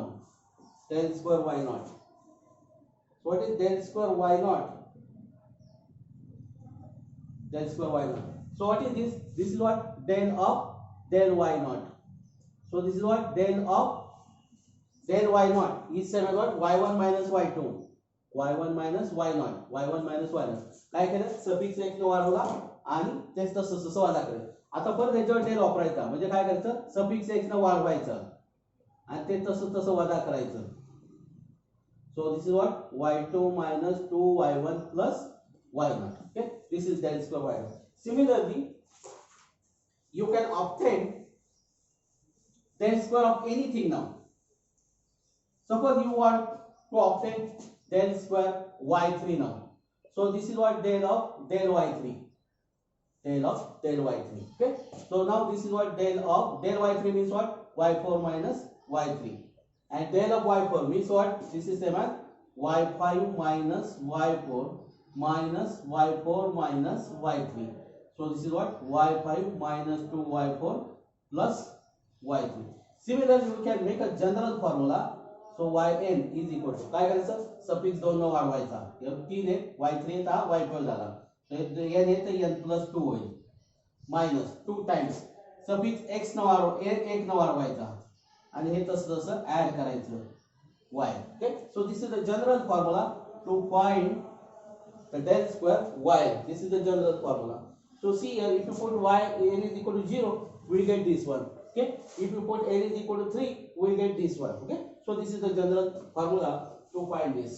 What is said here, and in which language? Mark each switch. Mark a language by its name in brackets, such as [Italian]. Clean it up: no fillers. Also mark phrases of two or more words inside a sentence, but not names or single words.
[English] Del square y naught. So what is del square y naught? Del square y naught. So what is this? This is what del of del y naught. So this is what del of del y naught is same as what y1 minus y2. y1 minus y naught, y1 minus y naught. [Marathi] काय केलं सफिक्स x ने वाढवला आणि तेच तसं वजा केलं. आता परत याच्यावर डेल वापरायचा, म्हणजे काय करायचं सफिक्स x ने वाढवायचं आणि ते तसं वजा करायचं. [English] So this is what y2 minus 2y1 plus y naught. Okay, this is del square y naught. Similarly, you can obtain del square of anything now. Suppose you want to obtain del square y3 now. So this is what del of del y3. Del of del y3. Okay. So now this is what del of del y3 means what y4 minus y3. And del of y4 means what? This is same as y5 minus y4 minus y4 minus y3. So this is what y5 minus 2y4 plus y3. Similarly, you can make a general formula. So yn is equal to [Marathi] काय करायचं सफिक्स 2 न वाढवायचा, 3 आहे y3 था y12 झाला, so n आहे तर [English] n plus 2 [Marathi] होईल [English] minus 2 times suffix x [Marathi] न वाढवायचा आणि हे तसं ऍड करायचं y. [English] Okay, so this is the general formula to find the del square y. This is the general formula. So see here, if you put y n is equal to 0, we get this one. Okay, if you put n is equal to 3, we get this one. Okay, so this is the general formula to find this.